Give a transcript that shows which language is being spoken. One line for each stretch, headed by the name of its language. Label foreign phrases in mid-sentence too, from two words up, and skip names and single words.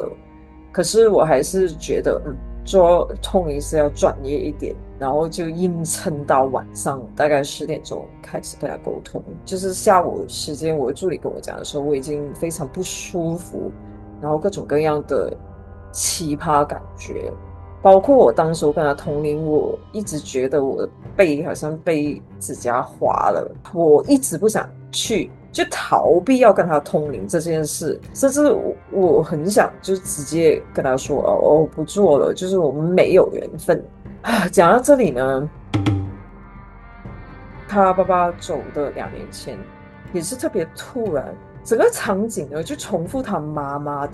Chinese: 可是我還是覺得做通靈是要專業一點，然後就硬撐到晚上大概10點鐘開始跟他溝通。就是下午時間，我助理跟我講的時候，我已經非常不舒服，然后各种各樣的奇葩感覺，包括我當時跟他通靈，我一直覺得我的背好像被指甲劃了，我一直不想去，就逃避要跟他通靈這件事，甚至我很想就直接跟他說我不做了，就是我們沒有緣分。講到這裡呢，他爸爸走的2年前也是特別突然，整個場景呢就重複他媽媽